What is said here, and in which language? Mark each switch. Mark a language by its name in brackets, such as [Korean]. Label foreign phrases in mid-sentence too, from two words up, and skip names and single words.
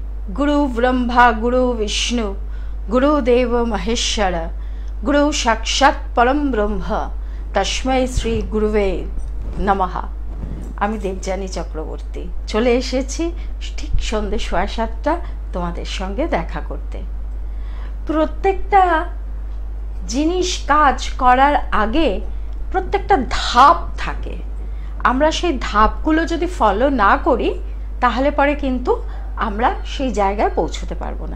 [Sanskrit] गुरु ब्रह्मा गुरु विष्णु गुरुदेव महेश्वर गुरु साक्षात् परम ब्रह्म तस्मै श्री गुरुवे नमः। [Bangla] আমি দেবযানী চক্রবর্তী চলে এসেছি ঠিক সন্ধ্যে 7:30 তোমাদের সঙ্গে দেখা করতে। প্রত্যেকটা জিনিস কাজ করার আগে প্রত্যেকটা ধাপ থাকে। আমরা সেই ধাপগুলো যদি ফলো না করি তাহলে পরে কিন্তু আমরা সেই জায়গায় পৌঁছতে পারবো না।